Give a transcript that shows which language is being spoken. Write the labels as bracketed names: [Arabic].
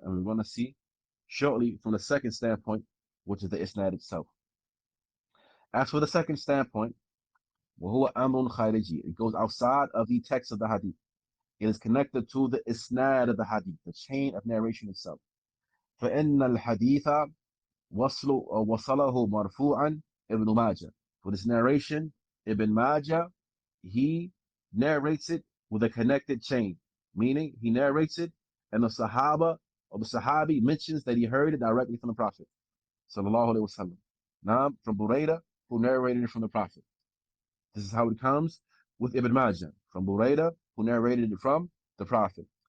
[English] And we're going to see shortly from the second standpoint, which is the isnad itself. As for the second standpoint, [Arabic] وهو أمر خارجي, [English] it goes outside of the text of the hadith. It is connected to the isnad of the hadith, the chain of narration itself. [Arabic] فإن الحديث وصله مرفوعا ابن ماجه. [English] For this narration, Ibn Majah, he narrates it with a connected chain, meaning he narrates it and the Sahaba or the Sahabi mentions that he heard it directly from the Prophet sallallahu alaihi wasallam. Now, from Buraidah, who narrated it from the Prophet. This is how it comes with Ibn Majah, from Buraidah, who narrated it from the Prophet.